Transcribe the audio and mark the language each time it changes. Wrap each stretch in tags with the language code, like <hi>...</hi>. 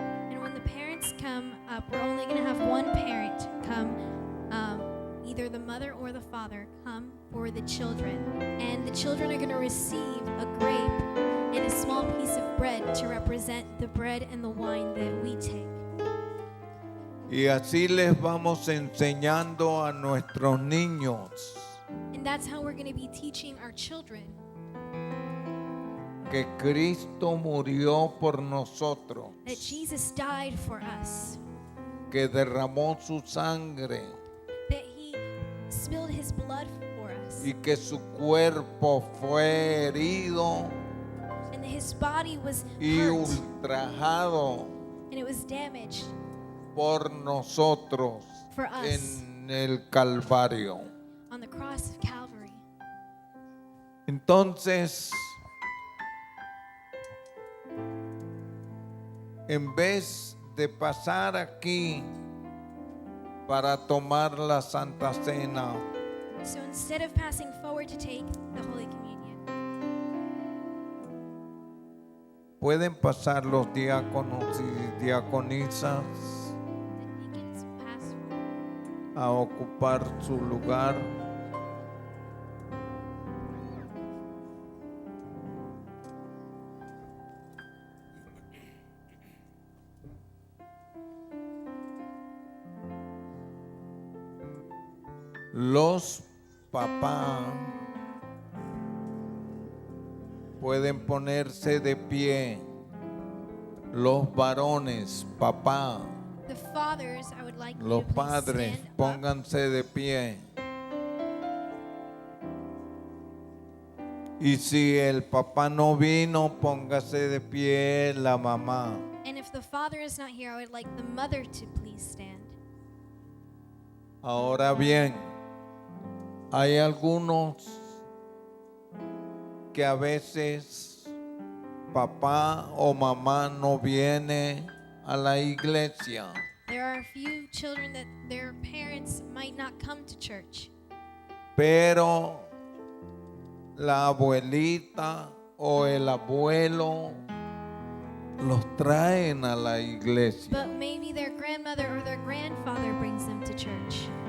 <en>And when the parents come up, we're only going to have one parent come, either the mother or the father, come for the children. And the children are going to receive a grape and a small piece of bread to represent the bread and the wine that we take.</en> <es>Y así les vamos enseñando a nuestros niños</es> <en>And that's how we're going to be teaching our children</en> <es>que Cristo murió por nosotros,</es> <en>that Jesus died for us,</en> <es>que derramó su sangre</es> <en>that he spilled his blood for us,</en> <es>y que su cuerpo fue herido</es> <en>and that his body was</en> <es>y</es> <en>hurt</en> <es>ultrajado</es> <en>and it was damaged</en> <es>por nosotros</es> <en>for us</en> <es>en el Calvario.</es> <en>on the cross of Calvary.</en> <es>Entonces, en vez de pasar aquí para tomar la Santa Cena,</es> <en>So instead of passing forward to take the Holy Communion,</en> <es>pueden pasar los diáconos y diaconisas</es> <en>the deacons pass forward.</en> <es>a ocupar su lugar. Los papás pueden ponerse de pie Los varones, papá,</es> <en>The fathers, I would like you</en> <es>los</es> <en>to please</en> <es>padres,</es> <en>stand up.</en> <es>pónganse de pie. Y si el papá no vino, póngase de pie la mamá.</es> <en>And if the father is not here, I would like the mother to please stand.</en> <es>Ahora bien, hay algunos que a veces papá o mamá no viene a la iglesia,</es> <en>There are a few children that their parents might not come to church,</en> <es>pero la abuelita o el abuelo los traen a la iglesia.</es> <en>but maybe their grandmother or their grandfather brings them to church.</en>